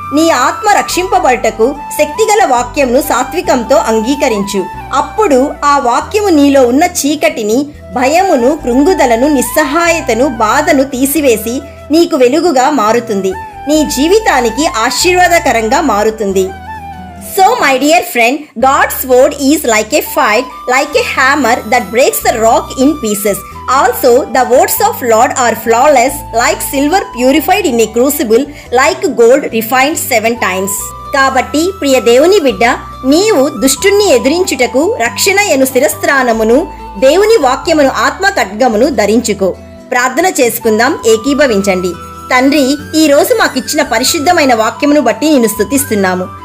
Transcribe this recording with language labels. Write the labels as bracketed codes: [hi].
[te] నీ ఆత్మ రక్షింపబడుటకు శక్తిగల వాక్యమును సాత్వికంతో అంగీకరించు. అప్పుడు ఆ వాక్యము నీలో ఉన్న చీకటిని, భయమును, కృంగుదలను, నిస్సహాయతను, బాధను తీసివేసి నీకు వెలుగుగా మారుతుంది. నీ జీవితానికి ఆశీర్వాదకరంగా మారుతుంది. [en] So my dear friend, God's word is like a file, like a hammer that breaks the rock in pieces. Also, the words of Lord are flawless, like silver purified in a crucible, like gold refined 7 times. [te] కాబట్టి ప్రియ దేవుని బిడ్డ, నీవు దుష్టుణ్ణి ఎదిరించుటకు రక్షణ ఎను శిరస్త్రాణమును, దేవుని వాక్యమును, ఆత్మ ఖడ్గమును ధరించుకో. ప్రార్థన చేసుకుందాం, ఏకీభవించండి. తండ్రి, ఈ రోజు మాకిచ్చిన పరిశుద్ధమైన వాక్యమును బట్టి నిన్ను స్తుతిస్తున్నాము.